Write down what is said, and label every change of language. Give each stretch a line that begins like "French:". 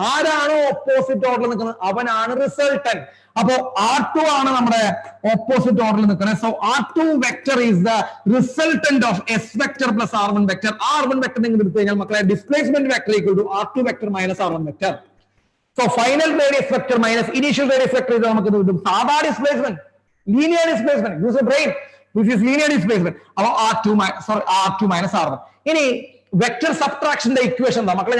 Malayalam: ആരാണോ ഓപ്പോസിറ്റ് ഓർഡറിൽ നിൽക്കുന്നത് അവനാണ് റിസൾട്ടന്റ്. അപ്പോ R2 ആണ് നമ്മുടെ ഓപ്പോസിറ്റ് ഓർഡറിൽ നിൽക്കുന്നത്.
English: So R2 vector is the resultant of S vector plus R1 vector.
Malayalam: R1 vector നിങ്ങൾ എടുത്തു കഴിഞ്ഞാൽ മക്കളെ displacement vector equal to R2 vector minus R1 vector.
English: So final radius vector minus initial radius vector is
Malayalam: നമുക്ക് കിട്ടും സാധാ displacement, linear displacement.
English: Use a brain. This is linear displacement. അപ്പോൾ R2 minus R1.
Malayalam: ഇനി vector സബ്ട്രാക്ഷന്റെ equation എന്താ മക്കളെ?